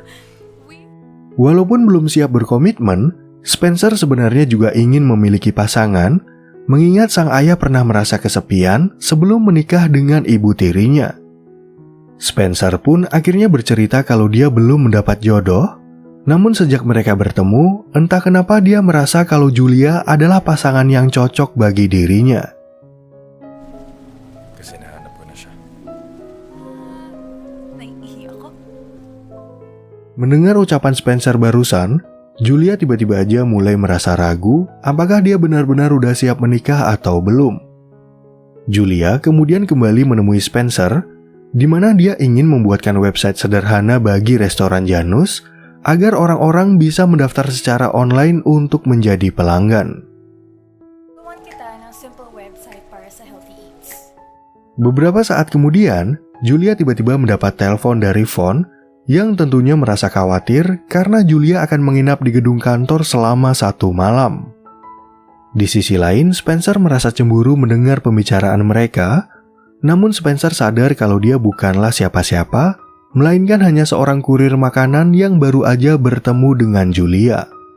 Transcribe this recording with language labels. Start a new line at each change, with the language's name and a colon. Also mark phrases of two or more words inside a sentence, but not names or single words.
Indonesian: Walaupun belum siap berkomitmen, Spencer sebenarnya juga ingin memiliki pasangan, mengingat sang ayah pernah merasa kesepian sebelum menikah dengan ibu tirinya. Spencer pun akhirnya bercerita kalau dia belum mendapat jodoh, namun sejak mereka bertemu, entah kenapa dia merasa kalau Julia adalah pasangan yang cocok bagi dirinya.
Filipino: Kasi nahanap ko na siya. Naiihi ako.
Indonesian: Mendengar ucapan Spencer barusan, Julia tiba-tiba aja mulai merasa ragu apakah dia benar-benar udah siap menikah atau belum. Julia kemudian kembali menemui Spencer, di mana dia ingin membuatkan website sederhana bagi restoran Janus, agar orang-orang bisa mendaftar secara online untuk menjadi pelanggan.
Filipino: Gawan kita ng
English: simple website
Filipino: para sa Healthy Eats.
Indonesian: Beberapa saat kemudian, Julia tiba-tiba mendapat telepon dari Vaughn yang tentunya merasa khawatir karena Julia akan menginap di gedung kantor selama 1 malam. Di sisi lain, Spencer merasa cemburu mendengar pembicaraan mereka, namun Spencer sadar kalau dia bukanlah siapa-siapa, melainkan hanya seorang kurir makanan yang baru aja bertemu dengan Julia.